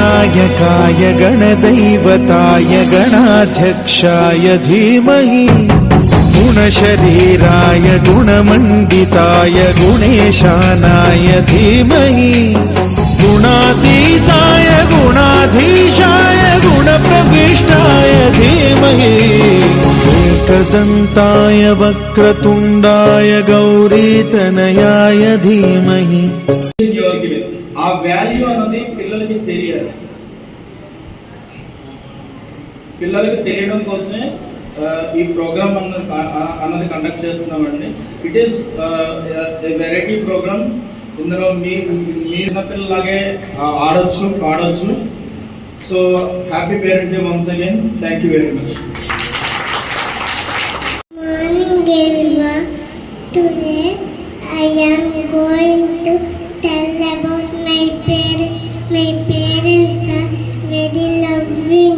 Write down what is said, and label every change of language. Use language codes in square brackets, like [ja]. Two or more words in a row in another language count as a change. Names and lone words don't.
[sa] गणनायकाय गणदैवताय गणाध्यक्षाय धीमहि गुणशरीराय गुणमण्डिताय गुणेशानाय धीमहि गुणातीताय गुणाधीशाय गुणप्रविष्टाय धीमहि एकदन्ताय वक्रतुण्डाय गौरीतनयाय धीमहि। [te] ఆ వాల్యూ అనేది పిల్లలకి తెలియాలి. పిల్లలకి తెలియడం కోసమే ఈ ప్రోగ్రామ్ అన్నది కండక్ట్ చేస్తున్నామండి. [en] It is variety program. [te] ఇందులో మీ పిల్లలాగే ఆడొచ్చు పాడొచ్చు. [en] So happy parent day once again. Thank you very much. Morning everyone. Today I am going to tell about my parents. My parents are very loving.